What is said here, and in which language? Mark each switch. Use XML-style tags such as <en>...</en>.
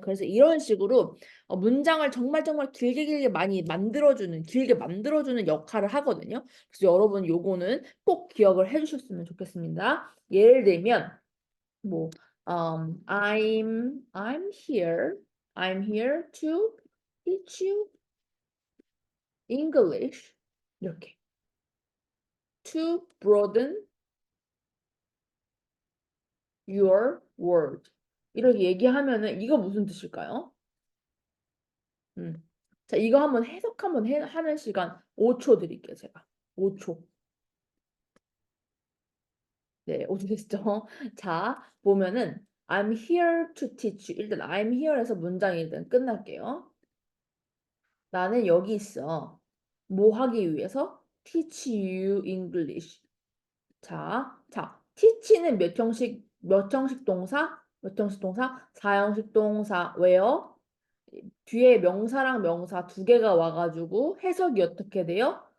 <ko>그래서 이런 식으로 문장을 정말 정말 길게 많이 만들어주는 길게 만들어주는 역할을 하거든요. 그래서 여러분 요거는 꼭 기억을 해주셨으면 좋겠습니다.</ko> <en>예를 들면 뭐 I'm here. I'm here to teach you English.</en> <ko>이렇게.</ko> <en>To broaden your world.</en> <ko>이렇게 얘기하면은 이거 무슨 뜻일까요? 음. 자, 이거 한번 해석 한번 하는 시간 5초 드릴게요, 제가. 5초. 네, 5초 됐죠? 자, 보면은</ko> <en>I'm here to teach you.</en> <ko>일단</ko> <en>I'm here</en> <ko>에서 문장이 일단 끝날게요. 나는 여기 있어. 뭐 하기 위해서?</ko> <en>Teach you English.</en> <ko>자, teach는 몇 형식 동사? 몇 형식 동사? 4형식 동사. 왜요? 뒤에 명사랑 명사 두 개가 와가지고 해석이 어떻게 돼요?</ko>